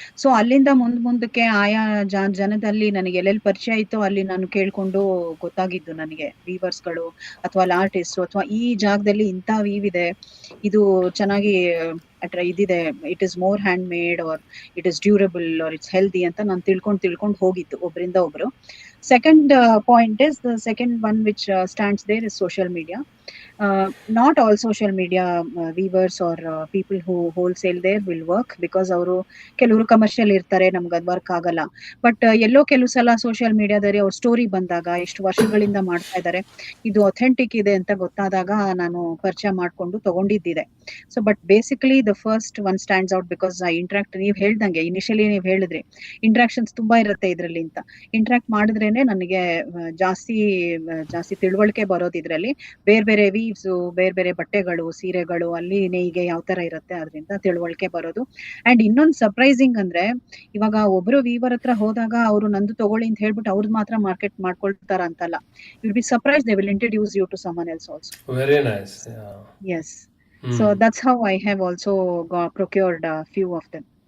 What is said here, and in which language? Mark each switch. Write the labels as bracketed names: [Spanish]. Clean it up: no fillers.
[Kannada] So ಅಲ್ಲಿಂದ ಮುಂದಕ್ಕೆ ಆಯಾ ಜನದಲ್ಲಿ ನನಗೆ ಎಲ್ಲೆಲ್ಲಿ ಪರಿಚಯ ಇತ್ತು ಅಲ್ಲಿ ನಾನು ಕೇಳ್ಕೊಂಡು ಗೊತ್ತಾಗಿದ್ದು ನನಗೆ ವೀವರ್ಸ್ಗಳು ಅಥವಾ ಆರ್ಟಿಸ್ಟ್ ಅಥವಾ ಈ ಜಾಗದಲ್ಲಿ ಇಂಥ ವೀವ್ ಇದೆ, ಇದು ಚೆನ್ನಾಗಿ ಇದಿದೆ, [English] it is more hand made or it is durable or it's healthy [Kannada] ಅಂತ ನಾನು ತಿಳ್ಕೊಂಡು ಹೋಗಿತ್ತು ಒಬ್ಬರಿಂದ ಒಬ್ರು. [English] Second point is the second one which stands there is social media. Not all social media weavers or people who wholesale there will work because [Kannada] ಅವರು ಕೆಲವರು commercial ಇರ್ತಾರೆ, ನಮ್ಗೆ ಅದು ವರ್ಕ್ ಆಗಲ್ಲ. ಬಟ್ ಎಲ್ಲೋ ಕೆಲವು ಸಲ ಸೋಷಿಯಲ್ ಮೀಡಿಯಾದಲ್ಲಿ ಅವ್ರ ಸ್ಟೋರಿ ಬಂದಾಗ, ಎಷ್ಟು ವರ್ಷಗಳಿಂದ ಮಾಡ್ತಾ ಇದ್ದಾರೆ, ಇದು ಅಥೆಂಟಿಕ್ ಇದೆ ಅಂತ ಗೊತ್ತಾದಾಗ ನಾನು ಪರಿಚಯ ಮಾಡ್ಕೊಂಡು ತಗೊಂಡಿದ್ದಿದೆ. [English] so but basically the first one stands out because I interact, [Kannada] ನೀವು ಹೇಳ್ದಂಗೆ ಇನಿಷಿಯಲಿ ನೀವು ಹೇಳಿದ್ರಿ ಇಂಟ್ರಾಕ್ಷನ್ಸ್ ತುಂಬಾ ಇರುತ್ತೆ ಇದರಲ್ಲಿ ಅಂತ. ಇಂಟ್ರಾಕ್ಟ್ ಮಾಡಿದ್ರೇನೆ ನನಗೆ ಜಾಸ್ತಿ ತಿಳುವಳಿಕೆ ಬರೋದು ಇದರಲ್ಲಿ. ಬೇರೆ ಬೇರೆ ವೀವ್ಸ್, ಬೇರೆ ಬೇರೆ ಬಟ್ಟೆಗಳು, ಸೀರೆಗಳು, ಅಲ್ಲಿ ನೇಯ್ಗೆ ಯಾವ ತರ ಇರುತ್ತೆ ಅದರಿಂದ ತಿಳುವಳಿಕೆ ಬರೋದು. ಅಂಡ್ ಇನ್ನೊಂದು ಸರ್ಪ್ರೈಸಿಂಗ್ ಅಂದ್ರೆ, ಇವಾಗ ಒಬ್ರು ವೀವರ್ ಹತ್ರ ಹೋದಾಗ ಅವರು ನಂದು ತಗೊಳ್ಳಿ ಅಂತ ಹೇಳ್ಬಿಟ್ಟು ಅವ್ರದ್ದು ಮಾತ್ರ ಮಾರ್ಕೆಟ್ ಮಾಡ್ಕೊಳ್ತಾರ ಅಂತಲ್ಲ. [English] Will be surprise, they will introduce you to someone else also. Very nice. Yes. So that's how I have also procured a few of them.